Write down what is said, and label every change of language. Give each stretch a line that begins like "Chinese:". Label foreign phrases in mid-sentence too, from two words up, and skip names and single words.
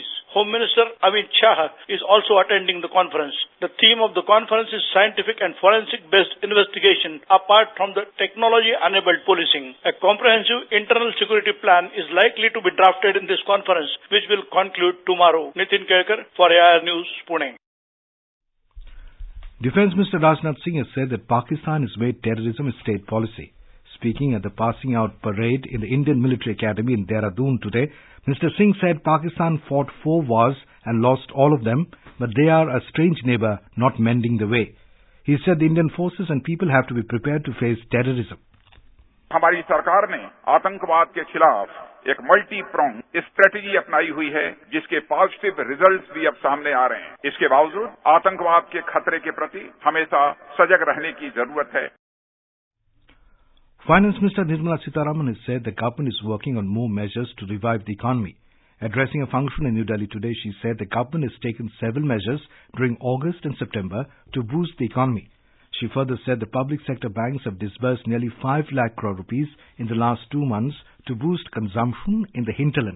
English: Home Minister Amit Shah is also attending the conference. The theme of the conference is scientific and forensic-based investigation apart from the technology-enabled policing. A comprehensive internal security plan is likely to be drafted in this conference, which will conclude tomorrow. Nitin Kelkar for AIR News, Pune. Defence Minister Ram Nath Kovind has said that Pakistan has made terrorism a state policy. Speaking at the passing out parade in the Indian Military Academy in Dehradun today, Mr. Singh said Pakistan fought 4 wars and lost all of them, but they are a strange neighbour not mending the way. He said the Indian forces and people have to be prepared to face terrorism.
Hindi: हमारी सरकार ने आतंकवाद के खिलाफ एक
English: multi prong strategy
Hindi: अपनाई हुई है, जिसके
English: positive results
Hindi: भी अब सामने आ रहे हैं. इसके बावजूद आतंकवाद के खतरे के प्रति हमेशा सजग रहने की जरूरत है.
English: Finance Minister Nirmala Sitharaman has said the government is working on more measures to revive the economy. Addressing a function in New Delhi today, she said the government has taken several measures during August and September to boost the economy. She further said the public sector banks have disbursed nearly 5 lakh crore rupees in the last 2 months to boost consumption in the hinterland.